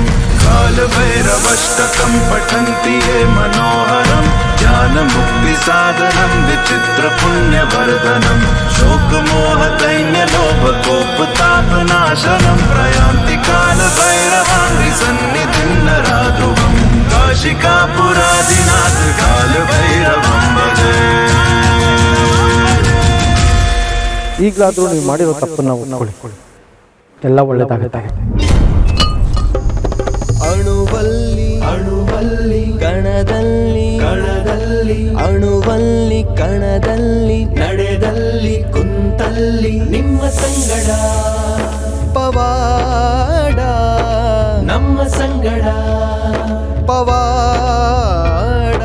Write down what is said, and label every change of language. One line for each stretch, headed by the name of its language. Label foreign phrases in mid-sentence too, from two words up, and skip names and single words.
Sanskrit: కాలభైరవష్టకం పఠంతి యే మనోహరం జ్ఞానముక్తి సాధనం విచిత్ర పుణ్యవర్ధనం శోకమోహ దైన్య లోభ కోపతాపనాశనం ప్రయాంతి కాలభైరవాంగి సన్నిధిం నరాధ్రువం కాశికాపురాదినాథ కాలభైరవం భజే.
Kannada: ಈಗಲಾದರೂ ನೀವು ಮಾಡಿರೋ ತಪ್ಪನ್ನು ಒಪ್ಕೊಳ್ಳಿ, ಎಲ್ಲ ಒಳ್ಳೇದಾಗುತ್ತೆ. ಅಣುವಲ್ಲಿ ಅಣುವಲ್ಲಿ ಕಣದಲ್ಲಿ ಕಣದಲ್ಲಿ ಅಣುವಲ್ಲಿ ಕಣದಲ್ಲಿ ನಡೆದಲ್ಲಿ ಕುಂತಲ್ಲಿ ನಿಮ್ಮ ಸಂಗಡ ಪವಾಡ, ನಮ್ಮ ಸಂಗಡ ಪವಾಡ.